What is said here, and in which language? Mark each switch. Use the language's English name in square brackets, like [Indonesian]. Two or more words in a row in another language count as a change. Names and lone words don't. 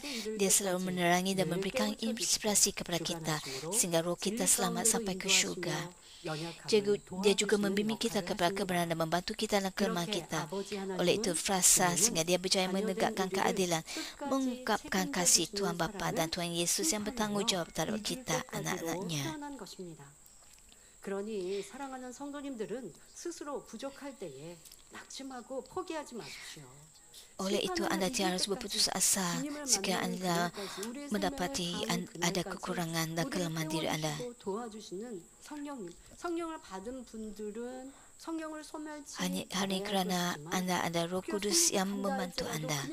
[Malay] Dia selalu menerangi dan memberikan inspirasi kepada kita sehingga roh kita selamat sampai ke syurga. Dia juga membimbing kita kepada kebenaran dan membantu kita dalam kelemahan kita. Oleh itu, frasa sehingga dia berjaya menegakkan keadilan, mengungkapkan kasih Tuhan Bapa dan Tuhan Yesus yang bertanggungjawab terhadap kita, anak-anaknya. [Korean] 그러니 사랑하는 성도님들은 스스로 부족할 때에 낙심하고 포기하지 마십시오. [Malay] Oleh itu, anda tidak harus berputus asa jika anda mendapati ada kekurangan dan kelemahan diri anda. Hanya kerana anda ada Roh Kudus yang membantu anda.